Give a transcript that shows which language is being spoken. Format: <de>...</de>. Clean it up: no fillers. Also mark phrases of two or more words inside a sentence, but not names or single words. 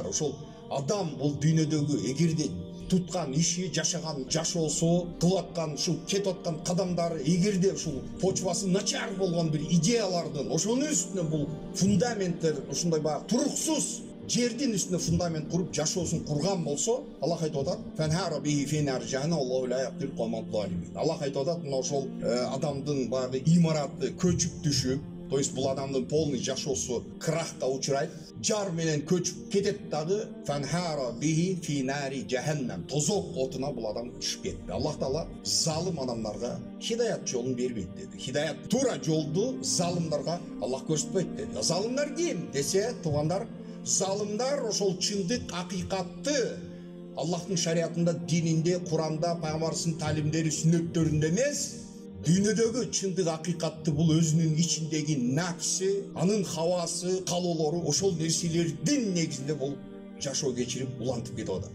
<ky>Ошол адам бул дүйнөдөгү эгерде туткан иши, жашаган жашоосу, кылып аткан ушул кетип аткан кадамдары эгерде ушул почвасы начар болгон бир идеялардын, ошонун үстүнө бул фундаменттер ушундай баягы туруксуз жердин үстүнө фундамент куруп жашоосун курган болсо, Аллах айтып атат:</ky> <ar>"فانهار به في نار جهنم الله لا يهدي القوم الظالمين."</ar> <ky>Аллах айтып атат, мына ошол адамдын баягы имараты көчүп түшүп,</ky> <ru>то есть</ru> <ky>бул адамдын полный жашоосу крахка учурайт, жар менен көчүп кетет дагы,</ky> <ar>فانهار به في نار جهنم,</ar> <ky>тозок отуна бул адам түшүп кетти. Аллах Таала залым адамдарга хидаят жолун бербейт деди. Хидаят туура жолду залымдарга Аллах көрсөтпөйт деди. Залымдар ким десе, туугандар, залымдар ошол чындык, акыйкатты Аллахтын шариатында, дининде, Куранда, пайгамбардын талимдери, сүннөттөрүндө эмес, дүйнөдөгү чындык, акыйкатты бул өзүнүн ичиндеги нафси, анын хавасы, калоолору, ошол нерселердин негизинде бул жашоо кечирип улантып кетип атат.</ky>